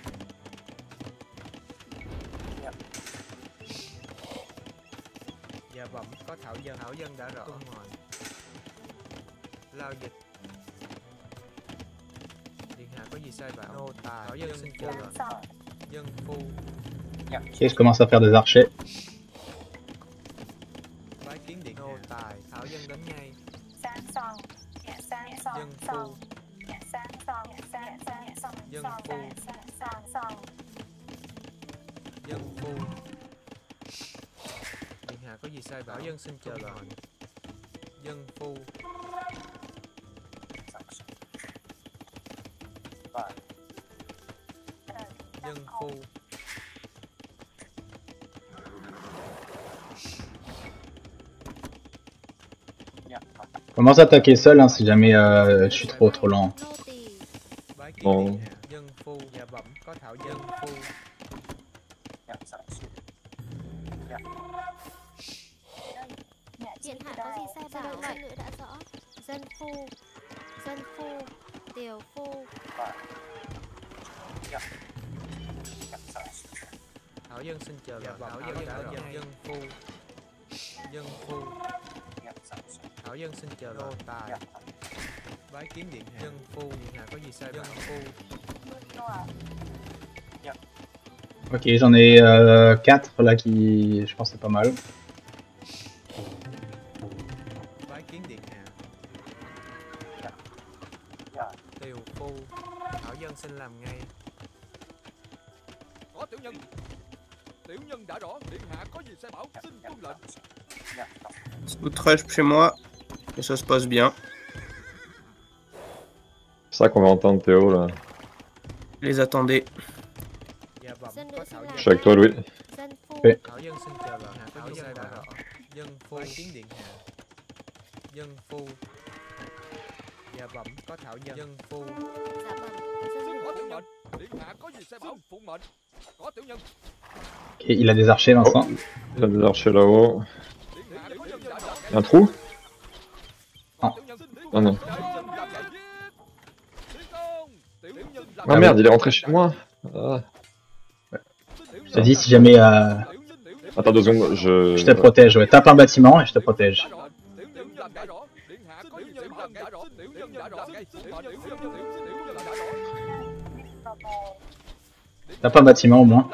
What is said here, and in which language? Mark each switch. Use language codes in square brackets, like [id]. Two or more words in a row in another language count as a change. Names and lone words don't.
[vi] Dạ bẩm có Thảo dân đã rõ. Tuân mệnh. Lao dịch. Điện hạ có gì sai bảo? Nô tài. Thảo dân xin chờ lệnh. Dân phu. [fr] Ok, je commence à faire des archers. [vi] Bái kiến điện nô tài. Thảo dân đến ngay. Dân phu. Dân phu. Dân phu. Điện hạ có gì sai bảo? Thảo dân xin chờ lệnh. Dân phu. Dân phu. [fr] Commence à attaquer seul hein, si jamais je suis trop lent. [vi] Nô tỳ. Bái kiến Ồ. điện hạ. Dân phu. Dạ bẩm có Thảo dân phu. Điện hạ có gì sai bảo? Dân nữ đã rõ. Dân phu. Dân phu. Tiều phu. Thảo dân xin chờ lệnh. Thảo dân đã rõ. Dân phu. Dân phu. Thảo dân xin chờ lệnh. Nô tài. Bái kiến điện hạ. Dân phu. Điện hạ có gì sai bảo? Dân phu. [fr] Ok, j'en ai 4 là qui, je pense, c'est pas mal. [vi] Bái kiến điện hạ. Tiều phu. Thảo dân xin làm ngay. Có tiểu nhân. Tiểu nhân đã rõ, điện hạ có gì sai bảo, xin tuân lệnh. [en] Scout rush [fr] chez moi. Et ça se passe bien. C'est ça qu'on va entendre, Théo, là. Les attendez. [vi] Dạ bẩm Dân nữ có xin Thảo làm [fr] Je suis avec toi, Louis. [vi] Dân phu. [fr] Oui. [vi] Thảo dân xin chờ lệnh. Hạ có gì sai bảo? Dân phu. Bái kiến điện hạ. Dân phu. Dạ bẩm có Thảo dân phu. Dạ bẩm, có dân Có nữ. tiểu nhân. Điện hạ có gì sai bảo, phụng mệnh. Có tiểu nhân. [fr] Ok, il a des archers Vincent. Il y a des archers là-haut. [vi] Điện hạ có nhân đã rõ. [fr] Il y a un trou? [vi] Có tiểu nhân. [fr] Non, non. Ah Ah merde, il est rentré chez moi. Ah. Je te dis si jamais Attends 2 secondes, je te protège. Ouais, tape un bâtiment et je te protège. Tape un bâtiment au moins.